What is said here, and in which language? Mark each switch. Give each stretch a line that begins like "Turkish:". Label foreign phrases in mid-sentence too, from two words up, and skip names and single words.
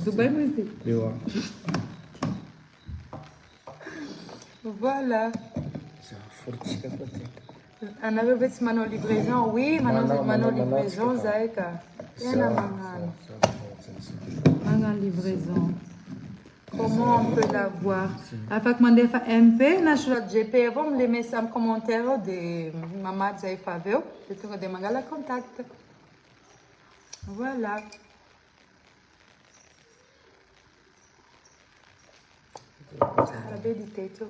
Malagasy: Dubai mo izy. Eo Voilà. Fortsika koa ty. Anareo ve tsy manao livraison? Oui, manao livraison zahay ka. Tena magnano. Magnano livraison.
French: Comment on peut l'avoir?
Malagasy: Afaka mandefa MP na soratra GP avao mileme samy commentaire ao dia mamaty zay efa avy eo dia tonga dia mangala contact. Voilà. Tsara be dite teo.